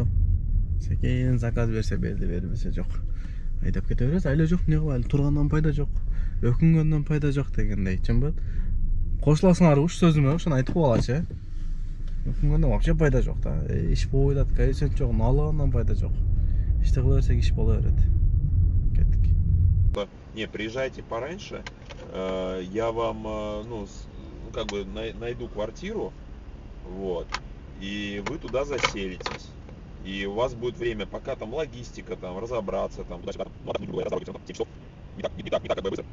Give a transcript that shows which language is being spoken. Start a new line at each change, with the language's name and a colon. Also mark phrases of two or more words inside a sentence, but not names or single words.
Kyrgyz: Секен заказ берсе берди, бербесе жок. Айдап кете беребиз, айла жок, не кылайлы? Тургандан пайда жок. Өкүнгөндөн пайда жок дегендей, чынбы? Кошуласыңар уш сөзүмө, ошону айтып коелачы. Өкүнгөндөн вообще пайда жок да. Иш болбой атат, коэффициент жок, налыгандан пайда жок. Иште кыла берсек иш боло берет. Кеттик.
Russian: Не, приезжайте пораньше, я вам, как бы найду квартиру, вот, и вы туда заселитесь. И у вас будет время, пока там логистика, там, разобраться, там, туда-сюда, разобраться, там, 7 часов, не так, как бы быстро.